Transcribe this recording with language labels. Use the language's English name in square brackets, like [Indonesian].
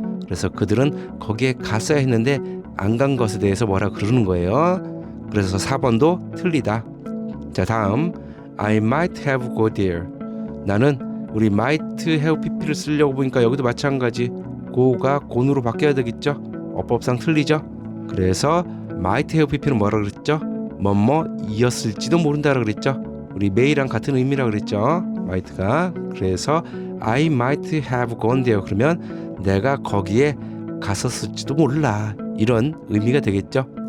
[Korean] 그래서 그들은 거기에 갔어야 했는데 안 간 것에 대해서 뭐라 그러는 거예요. 그래서 4번도 틀리다. [English] 자, 다음 I might have go there. [Korean] 나는 우리 might have pp를 쓰려고 보니까 여기도 마찬가지 go가 go로 바뀌어야 되겠죠. 어법상 틀리죠. 그래서 might have pp는 뭐라 그랬죠? 뭐뭐이었을지도 모른다라 그랬죠. 우리 may랑 같은 의미라 그랬죠, might가. 그래서 [English] I might have gone there [Korean] 그러면 내가 거기에 갔었을지도 몰라, 이런 의미가 되겠죠.